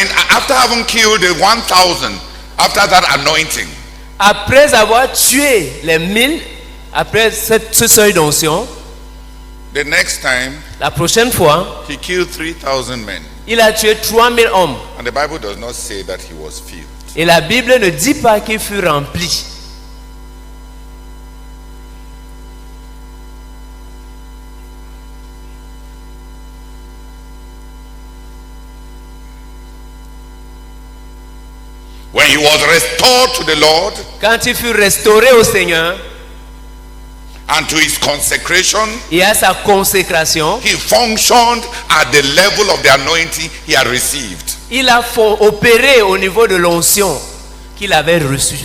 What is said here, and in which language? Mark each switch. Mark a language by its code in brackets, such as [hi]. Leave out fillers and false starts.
[en] After having killed the 1,000, after that anointing, [fr] Après avoir tué les 1000, après ce seuil d'onction, [en] the next time [fr] la prochaine fois, [en] he killed 3,000 men. [fr] il a tué 3000 hommes. [en] And the Bible does not say that he was filled. [fr] Et la Bible ne dit pas qu'il fut rempli. [en] When he was restored to the Lord [fr] Quand il fut restauré au Seigneur [en] and to his consecration, [fr] et à sa consécration, [en] he functioned at the level of the anointing he had received. [fr] il a opéré au niveau de l'onction qu'il avait reçue.